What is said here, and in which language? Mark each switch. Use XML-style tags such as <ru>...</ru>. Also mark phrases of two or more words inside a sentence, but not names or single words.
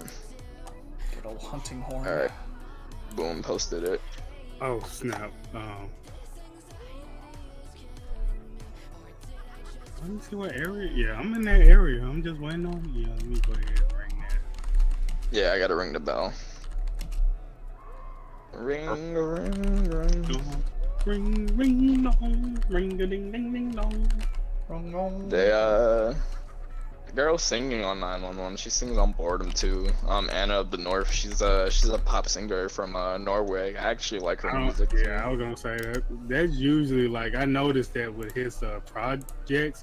<en>Good old hunting horn. Alright. Boom, posted it. Oh snap. Let me see what area. Yeah, I'm in that area. I'm just waiting on. Yeah, let me go ahead and ring that. Yeah, I gotta ring the bell. Ring, ring, ring. Ring, ring, dong, ring, a ding, ding, ding, dong. Wrong, wrong. They, the girl singing on 911, she sings on Boredom too. Anna of the North, she's a pop singer from, Norway. I actually like her music. Yeah, I was gonna say that. That's usually like, I noticed that with his projects.</en>